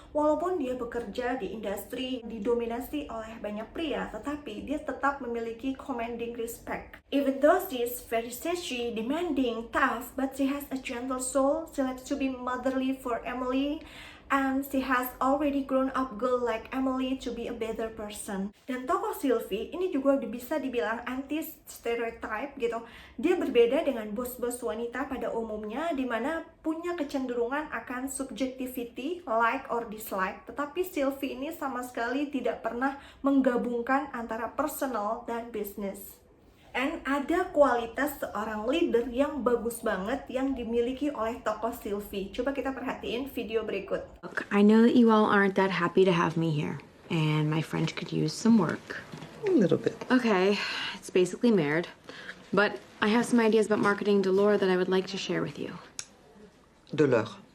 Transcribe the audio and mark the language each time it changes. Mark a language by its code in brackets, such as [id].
[id] Walaupun dia bekerja di industri didominasi oleh banyak pria, tetapi dia tetap memiliki [en] commanding respect. Even though she is very sassy, demanding, tough, but she has a gentle soul. She likes to be motherly for Emily. And she has already grown up girl like Emily to be a better person. [id] Dan tokoh Sylvie ini juga bisa dibilang anti stereotype gitu. Dia berbeda dengan bos-bos wanita pada umumnya, dimana punya kecenderungan akan subjectivity, [en] like or dislike. [id] Tetapi Sylvie ini sama sekali tidak pernah menggabungkan antara personal dan business. And ada kualitas seorang leader yang bagus banget yang dimiliki oleh tokoh Sylvie. Coba kita perhatiin video berikut. [en] Look, I know that you all aren't that happy to have me here, and my French could use some work. A little bit. Okay, it's basically merde, but I have some ideas about marketing Deleur that I would like to share with you. Deleur.